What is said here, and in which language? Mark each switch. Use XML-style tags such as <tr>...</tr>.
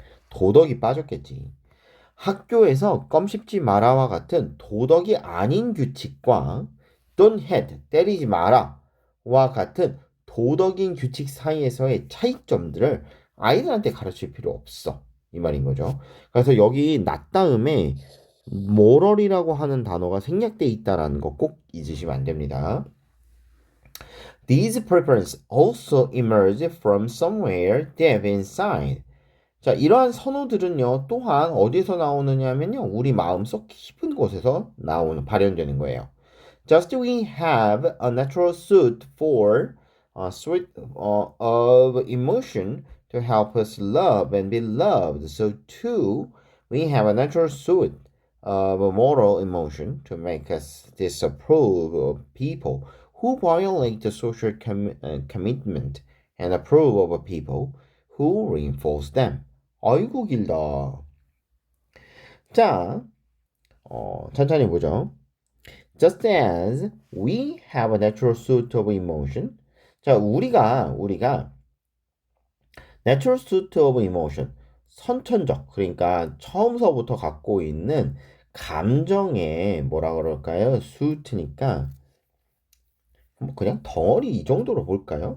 <ko>도덕이 빠졌겠지. 학교에서 껌 씹지 마라와 같은 도덕이 아닌 규칙과</ko> <en>don't hit,</en> <ko>때리지 마라와 같은 도덕인 규칙 사이에서의 차이점들을 아이들한테 가르칠 필요 없어. 이 말인 거죠. 그래서 여기 not 다음에 moral이라고 하는 단어가 생략돼 있다라는 거 꼭 잊으시면 안 됩니다.</ko> <en>These preferences also emerge from somewhere deep inside.</en> <ko>자, 이러한 선호들은요, 또한 어디서 나오느냐면요, 우리 마음속 깊은 곳에서 발현되는 거예요.</ko> <en>Just we have a natural suit for sweet of emotion to help us love and be loved. So too, we have a natural suit of moral emotion to make us disapprove of people who violate the social commitment and approve of people who reinforce them.</en> <ko>아이고 길다. 자, 천천히 보죠.</ko> <en>Just as we have a natural suit of emotion.</en> <ko>자, 우리가</ko> <en>natural suit of emotion,</en> <ko>선천적, 그러니까 처음서부터 갖고 있는 감정의 뭐라 그럴까요? suit니까 뭐 그냥 덩어리 이 정도로 볼까요?</ko>